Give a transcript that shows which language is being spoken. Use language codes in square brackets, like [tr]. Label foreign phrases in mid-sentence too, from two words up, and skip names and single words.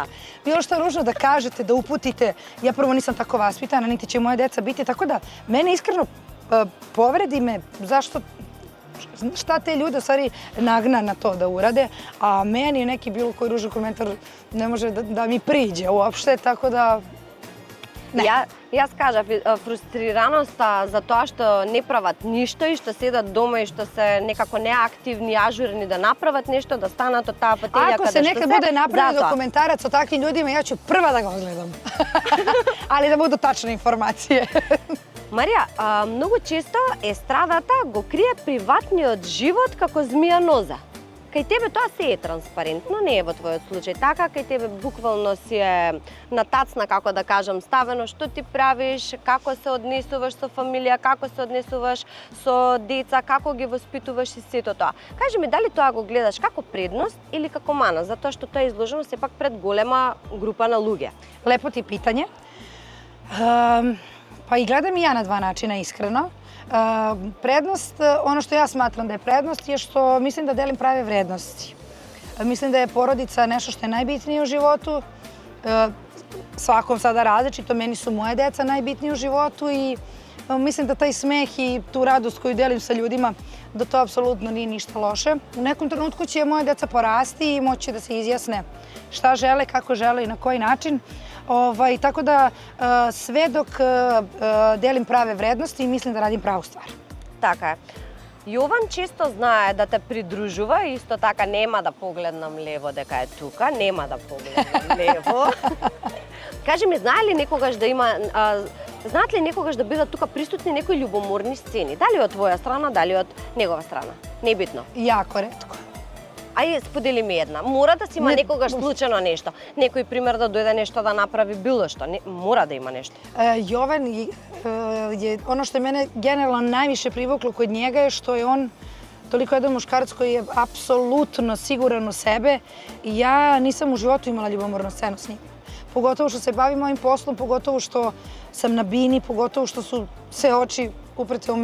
[sr] Bilo šta ružno da kažete, da uputite. Ja prvo nisam tako vaspitana, niti će moje deca biti, tako da mene iskreno povredi me zašto šta te ljude u stvari nagna na to da urade, a meni neki bilo koji ružan komentar ne može da mi priđe uopšte, tako da ne. [mk] Јас кажав фрустрираноста за тоа што не прават ништо и што седат дома и што се некако неактивни, ажурни да направат нешто, да станат од таа фателја [sr] Ako se nekad bude napravio dokumentarac o takvim ljudima, ja ću prva da ga odgledam. Ali da budu tačne informacije. [mk] Марија, многу често естрадата го крие приватниот живот како змија ноза. Кај тебе тоа се е транспарентно, не е во твојот случај така, кај тебе буквално си е на тацна, како да кажам, ставено што ти правиш, како се однесуваш со фамилија, како се однесуваш со деца, како ги воспитуваш и сето тоа. Кажи ми, дали тоа го гледаш како предност или како мана, затоа што тоа е изложено сепак пред голема група на луѓе? [sr] Lepo ti pitanje. Pa i gledam i ja na 2 načina, iskreno. Prednost, ono što ja smatram da je prednost, je što mislim da delim prave vrednosti. Mislim da je porodica nešto što je najbitnije u životu. Svakom sada različito, meni su moje deca najbitnije u životu i mislim da taj smeh i tu radost koju delim sa ljudima, da to apsolutno nije ništa loše. U nekom trenutku će moje deca porasti i moći da se izjasne šta žele, kako žele i na koji način. Tako da sve dok delim prave vrednosti, mislim da radim pravu stvar. [mk] Така е. Јован често знае да те придружува, исто така нема да погледнам лево дека е тука, нема да погледнам лево. Кажи ми, знае ли некогаш да има, знаат ли некогаш да бидат тука присутни некои љубоморни сцени? Дали од твоја страна, дали од негова страна? Небитно. [sr] Jako retko. [mk] Ај, сподели ми една. Мора да си има некогаш случајно нешто. Некој пример да дојде нешто да направи било што. Мора да има нешто. [sr] Jovan je, ono što je mene generalno najviše privuklo kod njega je što je on toliko jedan muškarac koji je apsolutno siguran u sebe i ja nisam u životu imala ljubomornu scenu s njim. Pogotovo što se bavim ovim poslom, pogotovo što sam na bini, pogotovo što su sve oči uprte u mene.